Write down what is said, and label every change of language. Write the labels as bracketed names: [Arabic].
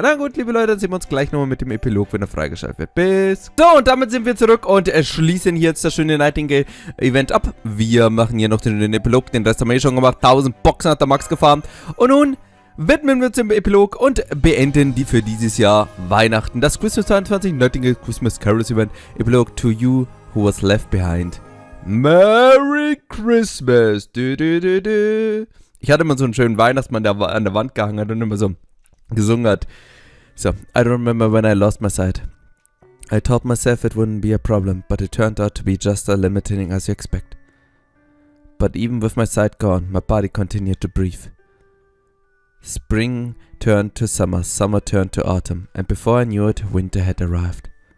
[German] Na gut, liebe Leute, dann sehen wir uns gleich nochmal mit dem Epilog, wenn er freigeschaltet wird. Bis. So, und damit sind wir zurück und schließen hier jetzt das schöne Nightingale-Event ab. Wir machen hier noch den Epilog, den Rest haben wir schon gemacht. 1000 Boxen hat der Max gefarmt. Und nun widmen wir uns dem Epilog und beenden die für dieses Jahr Weihnachten. Das Christmas 22 Nightingale Christmas Carols Event. [English] Epilog to you who was left behind. Merry Christmas. [German] Ich hatte immer so einen schönen Weihnachtsmann, der an der Wand gehangen hat und immer so gesungen hat. [English] So, I don't remember when I lost my sight. I told myself it wouldn't be a problem, but it turned out to be just as limiting as you expect. But even with my sight gone, my body continued to breathe. Spring turned to summer, summer turned to autumn, and before I knew it, winter had arrived.